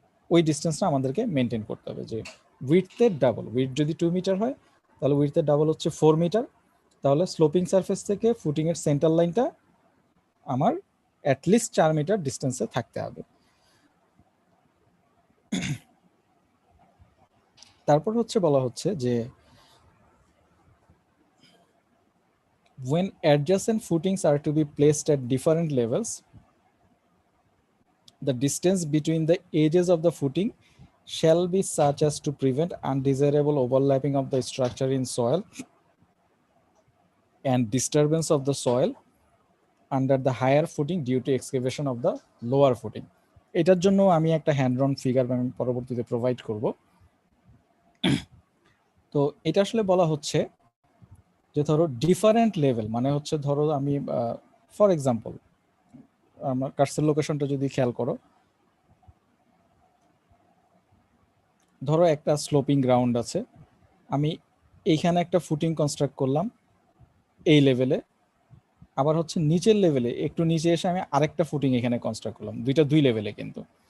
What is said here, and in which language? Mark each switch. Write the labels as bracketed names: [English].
[Bangla] ওই ডিস্টেন্সটা আমাদেরকে মেনটেন করতে হবে, যে উইডথের ডাবল। উইডথ যদি 2 মিটার হয় তাহলে উইডথের ডাবল হচ্ছে 4 মিটার, তাহলে স্লোপিং সারফেস থেকে ফুটিং এর সেন্টার লাইনটা আমার অ্যাটলিস্ট 4 মিটার ডিস্টেন্সে থাকতে হবে। তারপর হচ্ছে বলা হচ্ছে যে [English] when adjacent footings are to be placed at different levels, the distance between the edges of the footing shall be such as to prevent undesirable overlapping of the structure in soil and disturbance of the soil under the higher footing due to excavation of the lower footing. [Bangla] এটার জন্য আমি একটা hand ড্রন figure আমি পরবর্তীতে provide করব। তো এটা আসলে বলা হচ্ছে যে ধরো ডিফারেন্ট লেভেল, মানে হচ্ছে ধরো আমি ফর এক্সাম্পল আমার কার্সের লোকেশনটা যদি খেয়াল করো, ধরো একটা স্লোপিং গ্রাউন্ড আছে, আমি এইখানে একটা ফুটিং কনস্ট্রাক্ট করলাম এই লেভেলে, আবার হচ্ছে নিচের লেভেলে একটু নিচে এসে আমি আরেকটা ফুটিং এখানে কনস্ট্রাক্ট করলাম, দুইটা দুই লেভেলে কিন্তু।